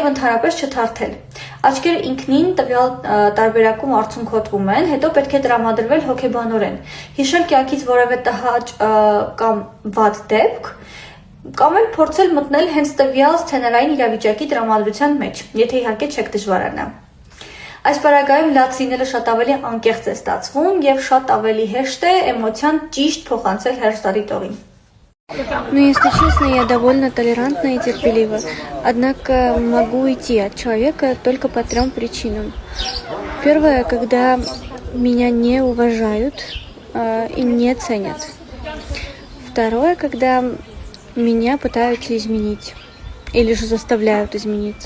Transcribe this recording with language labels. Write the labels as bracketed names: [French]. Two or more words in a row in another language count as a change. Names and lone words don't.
[Armenian] ընդհանրապես չթարթել։ Աչքերը ինքնին տվյալ տարբերակում արցունքոտվում են, հետո պետք է տրամադրվել հոգեբանորեն, հիշել կյանքից որևէ տհաճ կամ վատ դեպք, կամ էլ փորձել մտնել հենց տվյալ սցենարային իրավիճակի տրամադրության մեջ, եթե իհարկե չեք դժվարանա։ Այս պարագայում լաց լինելը շատ ավելի անկեղծ է ստացվում և շատ ավելի հեշտ է էմոցիան ճիշտ փոխանցել հեռուստադիտողին։ [Russian] Ну, если честно, я довольно толерантна и терпелива. Однако могу уйти от человека только по 3 причинам. Первое, когда меня не уважают и не ценят. Второе, когда меня пытаются изменить или же заставляют измениться.